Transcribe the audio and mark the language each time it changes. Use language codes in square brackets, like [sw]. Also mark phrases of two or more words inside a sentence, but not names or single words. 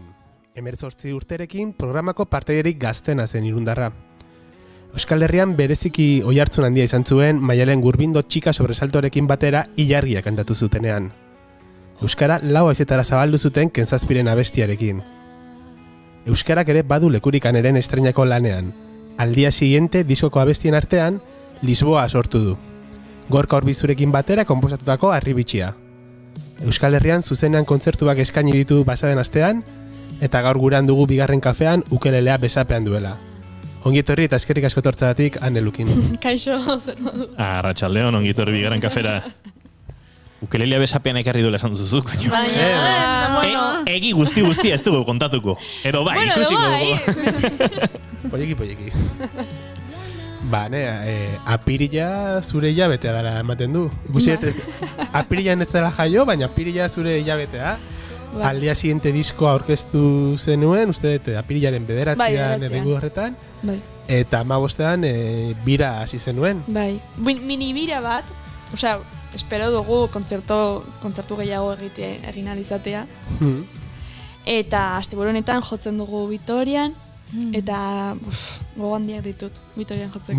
[eu] 18 urterekin programako partaiderik gaztena zen irundarra. Euskal Herrian bereziki oihartzun handia izan zuen Maialen Gurbindo txika sobresaltorekin batera ilargia kantatu zutenean. Euskara 4 haizetara zabaldu zuten Kentzazpiren abestiarekin. Euskarak ere badu lekurik Aneren estreinako lanean. Al día siguiente diskoko abestien artean Lisboa sortu du. Gorka Orbizurekin batera konposatutako Harribitxia. Euskal Herrian zuzenean kontzertuak eskaini ditu pasaden astean, eta gaur guran dugu bigarren kafean ukelelea besapean duela. Ongi etorri eta eskerrik asko etortzeagatik Ane Lukin. Kaixo, zer moduz. Arratsaldeon, ongi etorri bigarren kafera. Ukelelea besapean ekarri duela esan duzuzuk, baina. Baina, Egi guzti ez dugu kontatuko. Edo bai, ikusiko dugu. Polleki. Apirila zure hilabetea dara ematen du. Ikusi apirilan ez dela jaio, baina apirila zure hilabetea. Al día siguiente diskoa aurkeztu zenuen, uste dut apirilaren 9an edengu horretan. Eta 15ean bira hasi zenuen. Bai, mini bira bat, osea, espero dugu kontzertu gehiago egin alizatea. Eta asteburu honetan jotzen dugu Vitorian, eta gogo handiak ditut Vitorian jotzeko.